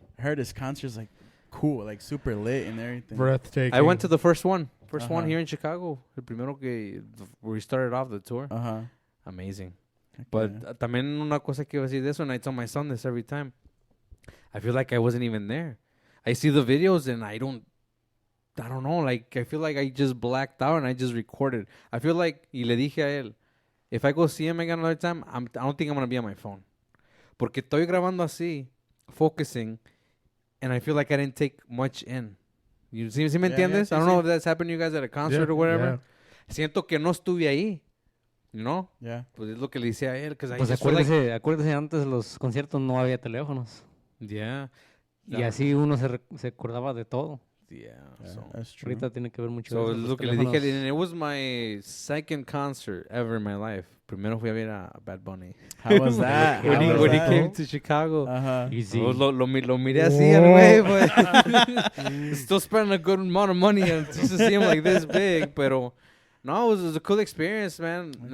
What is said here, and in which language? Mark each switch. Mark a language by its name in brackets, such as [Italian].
[English] I heard his concert's like cool, like super lit and everything. Breathtaking. I went to the first one here in Chicago, [Spanish] el primero [English] where we started off the tour. Amazing. But [Spanish] también una cosa que iba a decir de eso, [English] and I tell my son this every time. I feel like I wasn't even there. I see the videos and I don't know, like I feel like I just blacked out and I just recorded. I feel like, [Spanish] y le dije a él, [English] if I go see him again another time, I don't think I'm going to be on my phone. [Spanish] Porque estoy grabando así, [English] focusing, and I feel like I didn't take much in. You see [Spanish] me entiendes? [English] I don't know if that's happened to you guys at a concert or whatever. Yeah. [Spanish] Siento que no estuve ahí. [English] You know? Yeah. [Spanish] Pues es lo que le decía a él. Pues acuérdese, antes de los conciertos no había teléfonos. [English] Yeah. [Spanish] Y así uno se acordaba de todo. [English] Yeah, that's true. [Spanish] Ahorita tiene que ver mucho [English] so, [Spanish] eso. Lo que le dije, [English] and it was my second concert ever in my life. [Spanish] Primero fui a ver a Bad Bunny. [English] How was that? When he came to Chicago. Easy. [Spanish] Lo miré así al güey, [English] but still spending a good amount of money just to see him like this big, [Spanish] pero no, [English] it was a cool experience, man. Okay.